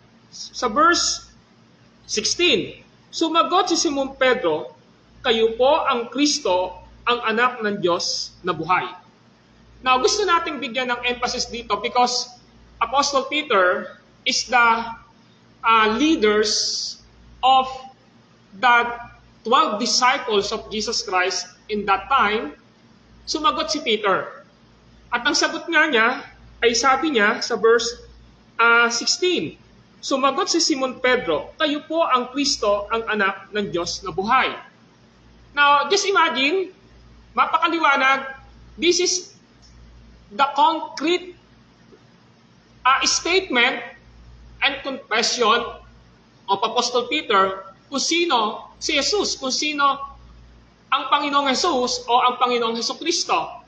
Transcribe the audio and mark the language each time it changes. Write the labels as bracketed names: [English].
[Filipino] Sa verse 16, sumagot si Simon Pedro, kayo po ang Kristo, ang anak ng Diyos na buhay. [English] Now, [Filipino] gusto nating bigyan ng emphasis dito [English] because Apostle Peter is the leaders of the 12 disciples of Jesus Christ in that time. [Filipino] Sumagot si Peter. At ang sagot nga niya ay sabi niya sa verse 16, sumagot si Simon Pedro, kayo po ang Kristo, ang anak ng Diyos na buhay. [English] Now, just imagine, [Filipino] mapakaliwanag, [English] this is the concrete statement and confession of Apostle Peter [Filipino] kung sino si Jesus, kung sino ang Panginoong Jesus o ang Panginoong Hesukristo.